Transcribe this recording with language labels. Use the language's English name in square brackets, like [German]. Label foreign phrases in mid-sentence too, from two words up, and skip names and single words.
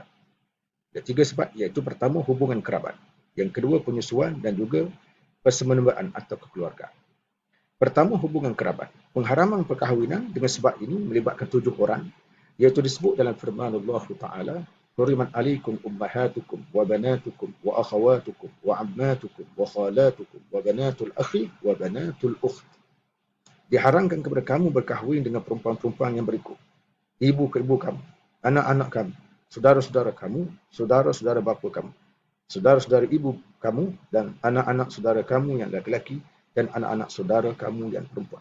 [Malay] 3 sebab iaitu pertama hubungan kerabat, yang kedua penyusuan dan juga persemenuaan atau kekeluargaan. Pertama hubungan kerabat. Pengharaman perkahwinan dengan sebab ini melibatkan 7 orang, iaitu disebut dalam firman Allah Ta'ala, [Arabic] حرمت عليكم أمهاتكم وبناتكم وأخواتكم وعماتكم وخالاتكم وبنات الأخ وبنات الأخت. [Malay] Diharamkan kepada kamu berkahwin dengan perempuan-perempuan yang berikut: ibu ke ibu kamu, anak-anak kamu, saudara-saudara kamu, saudara-saudara bapa kamu, saudara-saudara ibu kamu, dan anak-anak saudara kamu yang lelaki dan anak-anak saudara kamu yang perempuan.